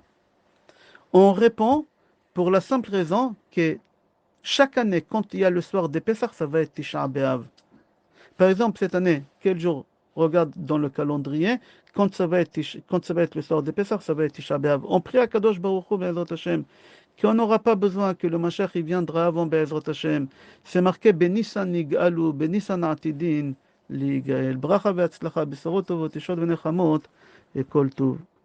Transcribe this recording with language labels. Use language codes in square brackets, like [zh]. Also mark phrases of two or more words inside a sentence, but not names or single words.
[fr] On répond pour la simple raison que chaque année, quand il y a le soir des Pessah, ça va être Tisha B'Av. Par exemple, cette année, quel jour? Regarde dans le calendrier, quand ça va être le soir des Pessah, ça va être Tisha B'Av. On prie à [he] קדוש ברוך הוא, בעזרת השם, [fr] qu'on n'aura pas besoin que le Mashiach il viendra avant [he] בעזרת השם. [fr] C'est marqué [he] בניסן נגאלו, בניסן עתידין, ליגאל. ברכה והצלחה, בשורות טובות, ישועות ונחמות, et כל טוב.